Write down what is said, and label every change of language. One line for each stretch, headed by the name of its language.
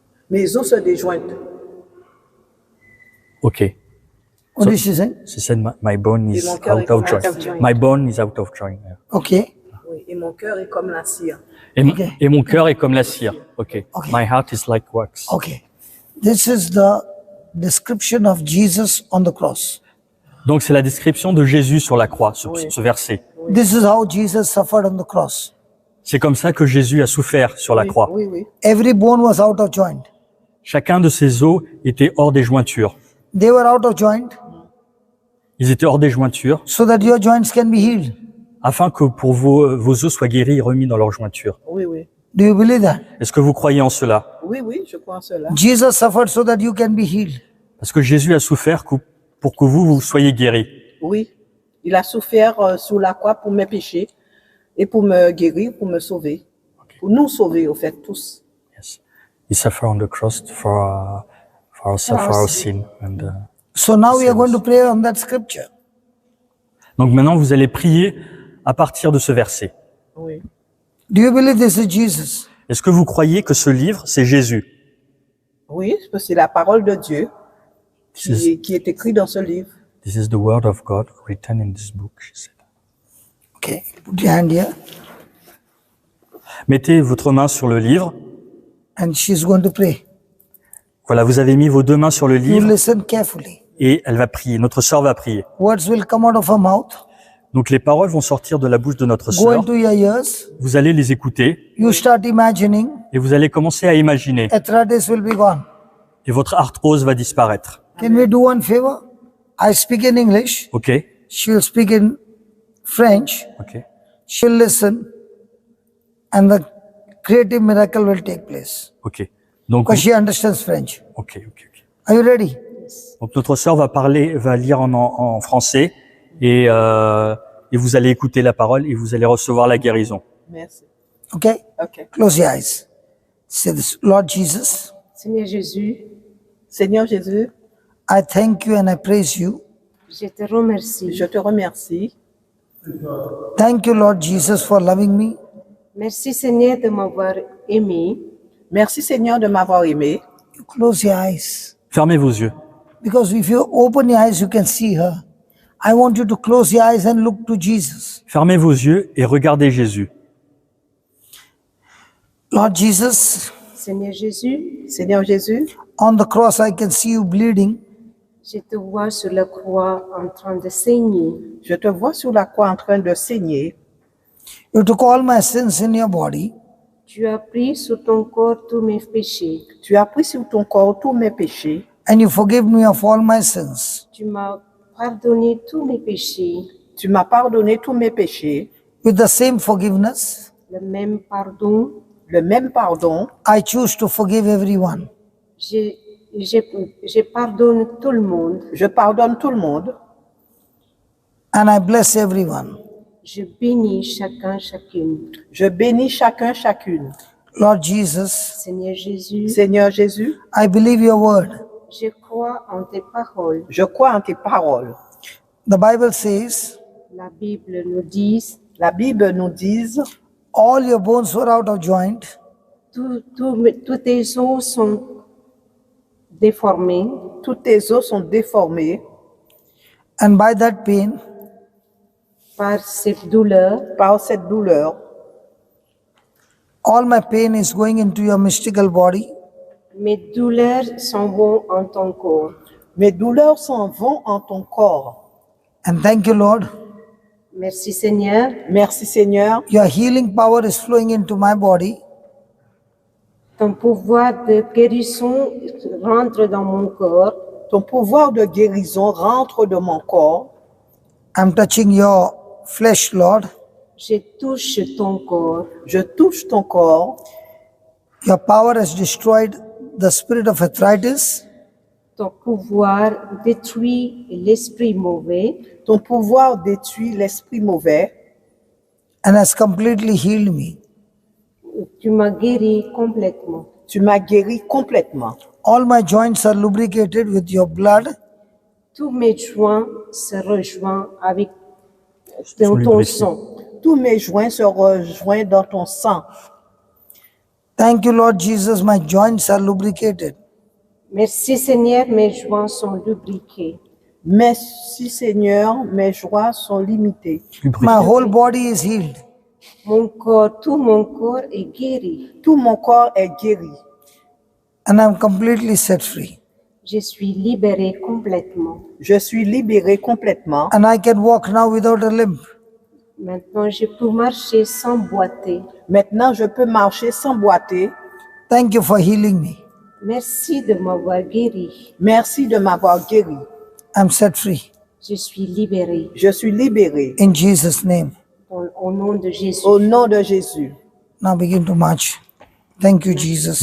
French: Mes os se déjoignent.
English: Ok. what did she say? She said my bone is
French: mon cœur
English: out
French: est
English: of out of joint. joint. My bone is out of joint. Yeah. Okay.
French: Oui, et mon cœur est comme la cire. Et mon cœur est comme la cire.
English: Ok. Ok. My heart is like wax. Okay. This is the description of Jesus on the cross.
French: Donc c'est la description de Jésus sur la croix, ce verset.
English: This is how Jesus suffered on the cross.
French: C'est comme ça que Jésus a souffert sur la croix. Oui, oui.
English: Every bone was out of joint.
French: Chacun de ses os était hors des jointures.
English: They were out of joint
French: Ils étaient hors des jointures
English: so that your joints can be healed.
French: afin que pour vos os soient guéris et remis dans leurs jointures. Oui, oui.
English: Do you believe that?
French: Est-ce que vous croyez en cela? Oui, oui, je crois en cela.
English: Jesus suffered so that you can be healed.
French: Parce que Jésus a souffert pour que vous soyez guéris. Oui. Il a souffert sous la croix pour mes péchés et pour me guérir, pour me sauver. Pour nous sauver, au fait, tous.
English: Yes. He suffered on the cross for our sin. And, So now we are going to pray on that scripture.
French: donc maintenant, vous allez prier à partir de ce verset. Oui.
English: Do you believe this is Jesus?
French: Est-ce que vous croyez que ce livre, c'est Jésus? Oui, parce que c'est la parole de Dieu
English: This
French: qui est écrite dans ce livre.
English: is the word of God written in this book, she said. Okay, put your hand here.
French: Mettez votre main sur le livre.
English: And she's going to pray.
French: Voilà, vous avez mis vos deux mains sur le
English: You
French: livre
English: listen carefully.
French: et elle va prier. Notre sœur va prier.
English: Words will come out of her mouth,
French: Donc les paroles vont sortir de la bouche de notre
English: go
French: sœur.
English: into your ears.
French: Vous allez les écouter
English: You start imagining.
French: et vous allez commencer à imaginer.
English: Arthritis will be gone.
French: Et votre arthrose va disparaître.
English: Can we do one favor? I speak in English. Ok? She will speak in French. Ok. She'll listen. And the creative miracle will take place.
French: Ok. Donc,
English: Because she understands French. ok. Are you ready?
French: Donc notre sœur va lire en français et vous allez écouter la parole et vous allez recevoir la guérison. Merci.
English: Okay? Ok. Close your eyes. Say this. Lord Jesus,
French: Seigneur Jésus, Seigneur Jésus,
English: I thank you and I praise you.
French: je te remercie. je te remercie.
English: Thank you, Lord Jesus, for loving me.
French: Merci Seigneur de m'avoir aimé. Merci Seigneur de m'avoir aimé.
English: You close your eyes.
French: Fermez vos yeux.
English: Because if you open your eyes, you can see her. I want you to close your eyes and look to Jesus.
French: Fermez vos yeux et regardez Jésus.
English: Lord Jesus,
French: Seigneur Jésus, Seigneur Jésus,
English: on the cross I can see you bleeding.
French: je te vois sur la croix en train de saigner. je te vois sur la croix en train de saigner.
English: You took all my sins in your body.
French: Tu as pris sur ton corps tous mes péchés. Tu as pris sur ton corps tous mes péchés.
English: And you forgive me of all my sins.
French: Tu m'as pardonné tous mes péchés. Tu m'as pardonné tous mes péchés.
English: With the same forgiveness,
French: Le même pardon, Le même pardon,
English: I choose to forgive everyone.
French: je pardonne tout le monde. je pardonne tout le monde.
English: And I bless everyone.
French: Je bénis chacun, chacune. Je bénis chacun, chacune.
English: Lord Jesus,
French: Seigneur Jésus, Seigneur Jésus,
English: I believe your word.
French: je crois en tes paroles. je crois en tes paroles.
English: The Bible says,
French: La Bible nous dit, La Bible nous dit,
English: all your bones were out of joint,
French: tous tes os sont déformés. toutes tes os sont déformées.
English: and by that pain,
French: Par cette douleur, Par cette douleur,
English: all my pain is going into your mystical body.
French: mes douleurs s'en vont en ton corps. mes douleurs s'en vont en ton corps.
English: And thank you, Lord.
French: Merci Seigneur. Merci Seigneur.
English: Your healing power is flowing into my body.
French: Ton pouvoir de guérison rentre dans mon corps. Ton pouvoir de guérison rentre dans mon corps.
English: I'm touching your flesh, Lord.
French: Je touche ton corps. Je touche ton corps.
English: Your power has destroyed the spirit of arthritis.
French: Ton pouvoir détruit l'esprit mauvais Ton pouvoir détruit l'esprit mauvais
English: and has completely healed me.
French: Tu m'as guéri complètement. Tu m'as guéri complètement.
English: All my joints are lubricated with your blood.
French: Tous mes joints se rejoignent avec ton lubrifiés. sang. Tous mes joints se rejoignent dans ton sang.
English: Thank you, Lord Jesus. My joints are lubricated.
French: Merci Seigneur, mes joints sont lubrifiés. Merci Seigneur, mes joies sont limitées.
English: My whole body is healed.
French: Mon corps, tout mon corps est guéri. Tout mon corps est guéri.
English: And I'm completely set free.
French: Je suis libéré complètement. Je suis libéré complètement.
English: And I can walk now without a limp.
French: Maintenant, je peux marcher sans boiter. Maintenant, je peux marcher sans boiter.
English: Thank you for healing me.
French: Merci de m'avoir guéri. Merci de m'avoir guéri.
English: I'm set free.
French: Je suis libéré. Je suis libéré.
English: In Jesus' name.
French: Au nom de Jésus. Au nom de Jésus.
English: Now begin to march. Thank you, Jesus.